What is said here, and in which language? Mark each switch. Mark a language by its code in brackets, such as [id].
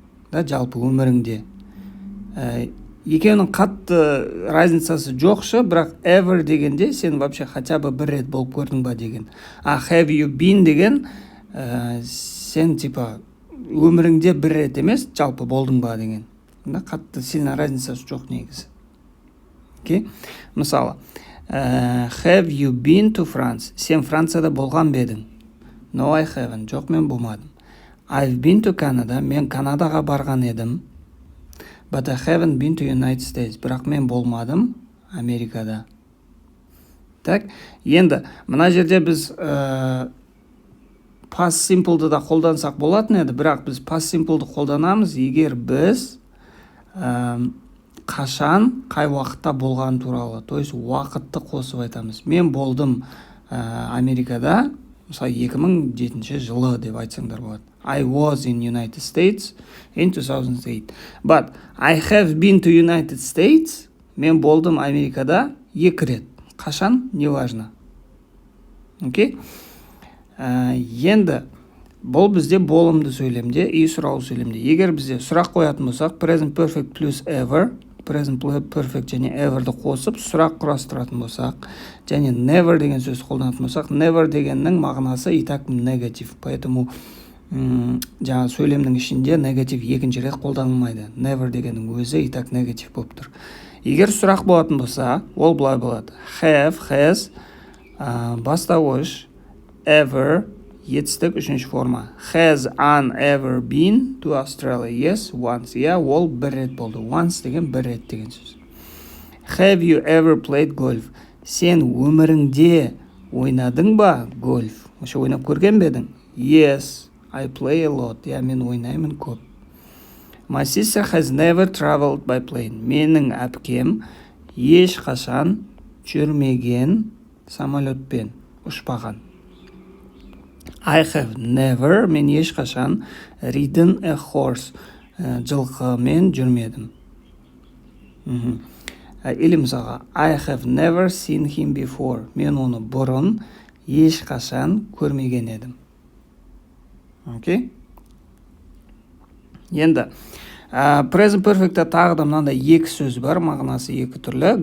[kk] Да, жалпы өміріңде. Екеуінің қатты разницасы жоқшы, бірақ ever дегенде сен вообще хотя бы бір рет болып көрдің ба деген. Have you been деген сен типа өміріңде бір рет емес, жалпы болдың ба деген. Қатты сильно разницасы жоқ негізі. [en] Okay? Мысалы, have you been to France? [kk] Сен Францияда болған бе едің? [en] No, I haven't. [kk] Жоқ, мен болмадым. [en] I've been to Canada. [kk] Мен Канадаға барған едім. [en] But I haven't been to United States. [kk] Бірақ мен болмадым Америкада. Так, енді мына жерде біз past simple'ды да қолдансақ болатын еді, бірақ біз past simple'ды қолданамыз егер біз қашан, қай уақытта болған туралы, то есть уақытты қосып айтамыз. Мен болдым Америкада, мысалы 2007 жылы деп айтсаңдар болады. [en] I was in United States in 2008. But I have been to United States. [kk] Мен болдым Америкада 2 рет. Қашан? [ru] Не важно. [kk] Окей? Енді бұл бізде болымды сөйлемде, и сұраулы сөйлемде. Егер бізде сұрақ қоятын болсақ, present perfect plus ever, present perfect және everді қосып сұрақ құрастыратын болсақ, және never деген сөз қолданатын болсақ, never дегеннің мағынасы и так негатив. Поэтому жаңа сөйлемнің ішінде негатив екінші рет қолданылмайды. Never дегеннің өзі и так негатив болып тұр. Егер сұрақ болатын болса, ол былай болады. Have, has, бастауыш, ever, етістік, үшінші форма. [en] Has Anne ever been to Australia? Yes, once. [kk] Ол бір рет болды. Once деген бір рет деген сөз. [en] Have you ever played golf? [kk] Сен өміріңде ойнадың ба гольф? Ошы ойнап көрген бе едің? [en] Yes, I play a lot. [kk] Мен ойнаймын көп. [en] My sister has never traveled by plane. [kk] Менің әпкем ешқашан жүрмеген самолетпен, ұшпаған. [en] I have never, [kk] мен ешқашан [en] ridden a horse, [kk] жылқымен жүрмедім. [en] Или мысалға, I have never seen him before. [kk] Мен оны бұрын ешқашан көрмеген едім. Окей? Енді, present perfect'та тағы да мынандай екі сөз бар, мағынасы екі түрлі.